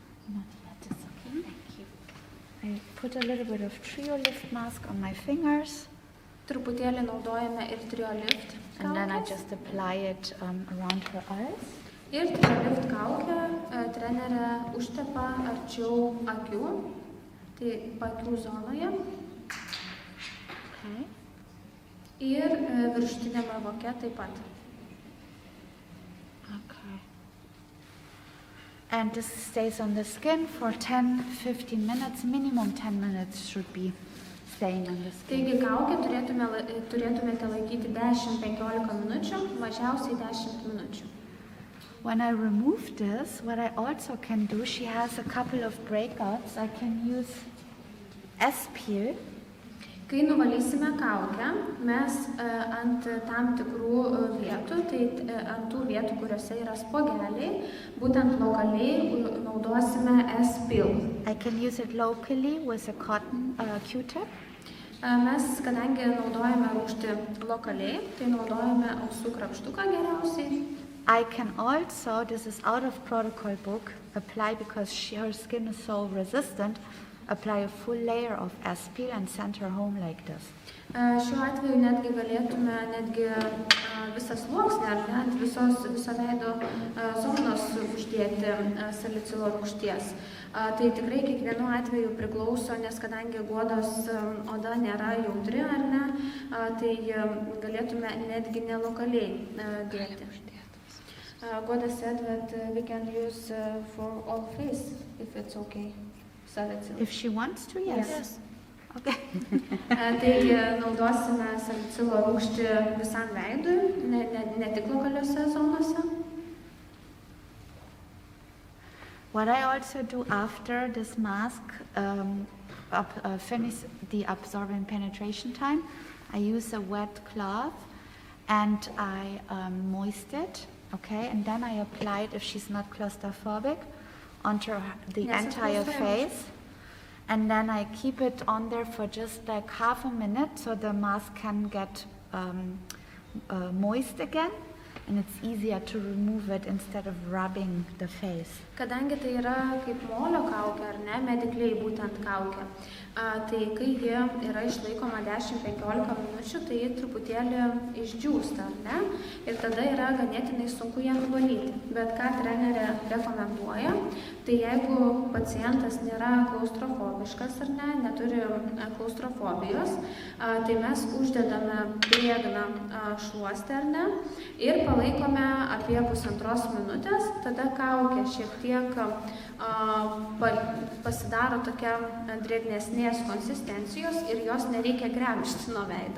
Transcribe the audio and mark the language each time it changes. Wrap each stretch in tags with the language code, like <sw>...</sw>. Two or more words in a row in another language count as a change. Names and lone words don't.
<en>Not yet, it's okay, thank you. I put a little bit of Cryo Lift mask on my fingers.</en> <lt>Truputėlį naudojame ir Cryo Lift kaukės.</lt> <en>And then I just apply it around her eyes.</en> <lt>Ir Cryo Lift kaukę trenerė užtepa arčiau akių, tai akių zonoje.</lt> <en>Okay.</en> <lt>Ir viršutiniame voke taip pat.</lt> <en>And this stays on the skin for 10-15 minutes, minimum 10 minutes should be staying on the skin.</en> <lt>Taigi kaukę turėtumėte laikyti 10-15 minučių, mažiausiai 10 minučių.</lt> <en>When I remove this, what I also can do, she has a couple of breakouts. I can use S-peel.</en> <lt>Kai nuvalysime kaukę, mes ant tam tikrų vietų, tai ant tų vietų, kuriuose yra spogeliai, būtent lokaliai naudosime S-peel.</lt> <en>I can use it locally with a cotton Q-tip.</en> <lt>Mes, kadangi naudojame rūgštį lokaliai, tai naudojame ausų krapštuką geriausiai.</lt> <en>I can also, this is out of protocol book, apply because her skin is so resistant, apply a full layer of S-peel and send her home like this.</en> <lt>Šiuo atveju netgi galėtume visą sluoksnį ant viso veido zonos uždėti salicilo rūgšties. Tai tikrai kiekvienu atveju priklauso, nes kadangi Guodos oda nėra jautri, ar ne, tai galėtume netgi nelokaliai dėti.</lt> <en>Guoda said that we can use for all face, if it's okay. If she wants to, yes. Yes. Okay.</en> <lt>Taigi naudosime salicilo rūgštį visam veidui, ne tik lokaliuose zonose.</lt> <en>What I also do after this mask, finish the absorbent penetration time, I use a wet cloth and I moist it, okay, and then I apply it, if she's not claustrophobic, onto the entire face, and then I keep it on there for just like half a minute so the mask can get moist again, and it's easier to remove it instead of rubbing the face.</en> <lt>Kadangi tai yra kaip molio kaukė, ar ne, medically būtent kaukė, tai kai ji yra išlaikoma 10-15 minučių, tai ji truputėlį išdžiūsta, ar ne, ir tada yra ganėtinai sunku ją nuvalyti. Bet ką trenerė rekomenduoja, tai jeigu pacientas nėra klaustrofobiškas, ar ne, neturi klaustrofobijos, tai mes uždedame drėgną šluostę, ar ne, ir palaikome apie 1,5 minutės, tada kaukė šiek tiek pasidaro tokia drėgnesnės konsistencijos ir jos nereikia gremžti nuo veido.</lt>